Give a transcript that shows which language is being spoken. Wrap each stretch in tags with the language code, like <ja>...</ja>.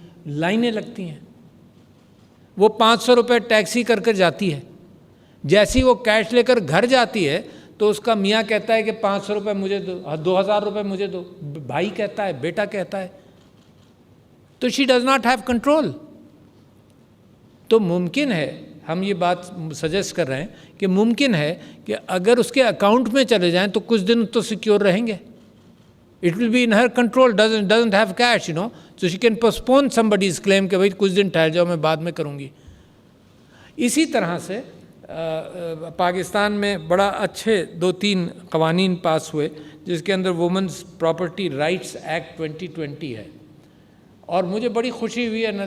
<ur>لائنیں لگتی ہیں, وہ 500 روپے ٹیکسی کر کر جاتی ہے, جیسی وہ کیش لے کر گھر جاتی ہے تو اس کا میاں کہتا ہے کہ 500 روپے مجھے دو, 2000 روپے مجھے دو, بھائی کہتا ہے, بیٹا کہتا ہے. تو</ur> <en>She does not have control.</en> <ur>تو ممکن ہے, ہم یہ بات سجیسٹ کر رہے ہیں کہ ممکن ہے کہ اگر اس کے اکاؤنٹ میں چلے جائیں تو کچھ دن تو سیکیور رہیں گے.</ur> <en>It will be in her control, doesn't have cash, so she can postpone somebody's claim</en> <ur>کہ بھائی کچھ دن ٹھہر جاؤ, میں بعد میں کروں گی. اسی طرح سے پاکستان میں بڑا اچھے 2-3 قوانین پاس ہوئے جس کے اندر وومنز پراپرٹی رائٹس ایکٹ 2020 ہے, اور مجھے بڑی خوشی ہوئی ہے.</ur>